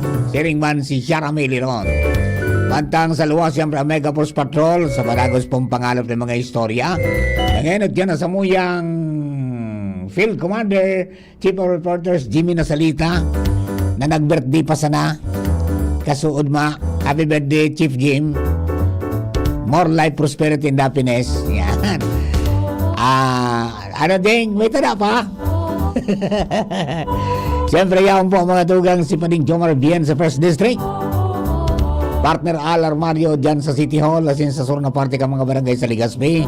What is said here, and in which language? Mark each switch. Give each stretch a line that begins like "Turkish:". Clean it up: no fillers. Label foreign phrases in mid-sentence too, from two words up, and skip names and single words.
Bikol: Siring man si Shara Meliron. Pantang sa luwas, siyempre, Mega Force Patrol sa padagos pong pangalap ng mga istorya. Ngayon, dyan na sa muyang
English: Field Commander, Chief of Reporters,
Bikol: Jimmy Nasalita, na nag-birthday pa sana. Kasuod ma,
English: happy birthday, Chief Jim. More life, prosperity, and happiness.
Bikol: Yan. Ano ding, may tada pa. Siyempre, yan po mga tugang si Pading Jomar Bien sa First District. Partner Al Armario dyan sa City Hall, asin sa sur na parte ka mga barangay sa Legazpi.